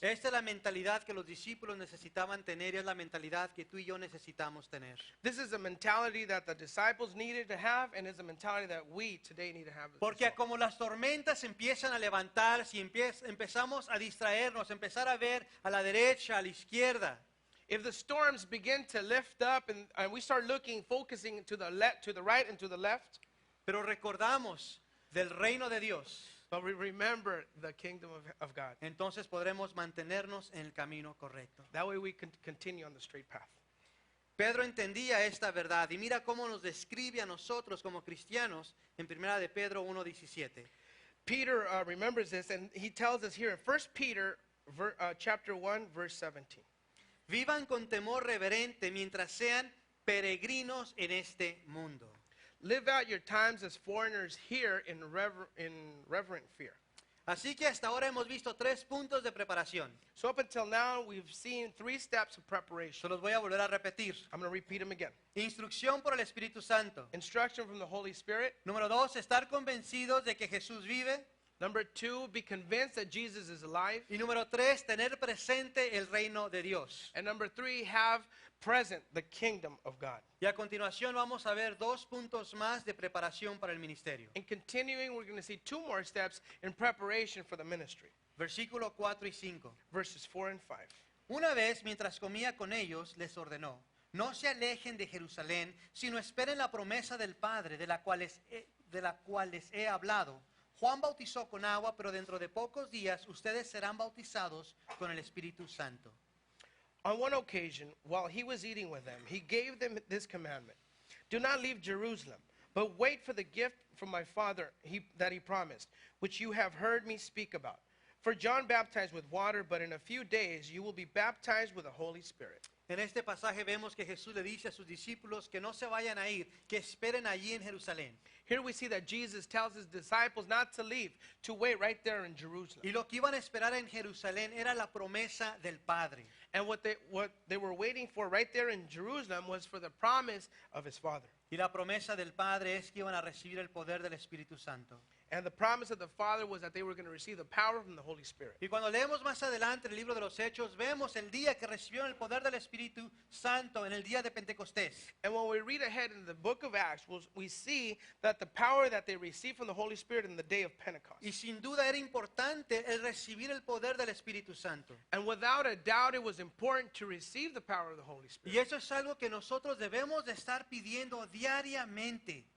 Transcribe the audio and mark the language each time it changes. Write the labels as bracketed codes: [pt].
[es] Esta es la mentalidad que los discípulos necesitaban tener y es la mentalidad que tú y yo necesitamos tener. [en] This is a mentality that the disciples needed to have, and is a mentality that we today need to have as [es] Porque [en] well. [es] como las tormentas empiezan a levantarse y empezamos a distraernos, empezar a ver a la derecha, a la izquierda, [en] If the storms begin to lift up and we start focusing to the right and to the left, [es] pero recordamos del reino de Dios, [en] but we remember the kingdom of God. [es] entonces podremos mantenernos en el camino correcto. [en] That way we can continue on the straight path. [es] Pedro entendía esta verdad y mira cómo nos describe a nosotros como cristianos en 1 de Pedro 1:17. [en] Peter remembers this, and he tells us here in 1 Peter chapter 1, verse 17. [es] Vivan con temor reverente mientras sean peregrinos en este mundo. [en] Live out your times as foreigners here in reverent fear. [es] Así que hasta ahora hemos visto 3 puntos de preparación. [en] So up until now, we've seen 3 steps of [es] Se [en] preparation. [es] los voy a volver a repetir. [en] I'm going to repeat them again. [es] Instrucción por el Espíritu Santo. [en] Instruction from the Holy Spirit. [es] Número 2, estar convencidos de que Jesús vive. [en] Number 2, be convinced that Jesus is alive. [es] Y número 3, tener presente el reino de Dios. [en] And number 3, have present the kingdom of God. [es] Y a continuación vamos a ver 2 puntos más de preparación para el ministerio. [en] In continuing, we're going to see 2 more steps in preparation for the ministry. [es] Versículo 4 y 5. [en] Verses 4 and 5. [es] Una vez, mientras comía con ellos, les ordenó: no se alejen de Jerusalén, sino esperen la promesa del Padre, de la cual les he hablado. Juan bautizó con agua, pero dentro de pocos días ustedes serán bautizados con el Espíritu Santo. [en] On one occasion, while he was eating with them, he gave them this commandment: do not leave Jerusalem, but wait for the gift from my Father that he promised, which you have heard me speak about. For John baptized with water, but in a few days you will be baptized with the Holy Spirit. [es] En este pasaje vemos que Jesús le dice a sus discípulos que no se vayan a ir, que esperen allí en Jerusalén. [en] Here we see that Jesus tells his disciples not to leave, to wait right there in Jerusalem. [es] Y lo que iban a esperar en Jerusalén era la promesa del Padre. [en] And what they were waiting for right there in Jerusalem was for the promise of his Father. [es] Y la promesa del Padre es que iban a recibir el poder del Espíritu Santo. [en] And the promise of the Father was that they were going to receive the power from the Holy Spirit. [es] Y cuando leemos más adelante el libro de los Hechos, vemos el día que recibieron el poder del Espíritu Santo en el día de Pentecostés. [en] And when we read ahead in the book of Acts, we see that the power that they received from the Holy Spirit in the day of Pentecost. [es] Y sin duda era importante el recibir el poder del Espíritu Santo. [en] And without a doubt, it was important to receive the power of the Holy Spirit. [es] Y eso es algo que nosotros debemos de estar pidiendo diariamente.